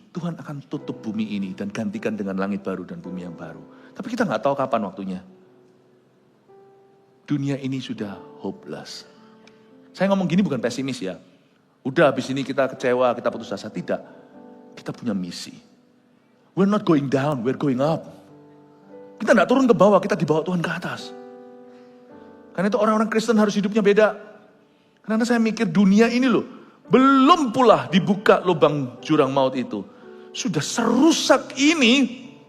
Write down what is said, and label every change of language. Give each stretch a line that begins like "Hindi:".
Indonesian: Tuhan akan tutup bumi ini dan gantikan dengan langit baru dan bumi yang baru. Tapi kita nggak tahu kapan waktunya. Dunia ini sudah hopeless. Saya ngomong gini bukan pesimis ya. Udah habis ini kita kecewa, kita putus asa. Tidak. Kita punya misi.
English: We're not going down, we're going up.
Indonesian: Kita tidak turun ke bawah, kita dibawa Tuhan ke atas. Karena itu orang-orang Kristen harus hidupnya beda. Karena saya mikir dunia ini loh, belum pula dibuka lubang jurang maut itu. Sudah serusak ini.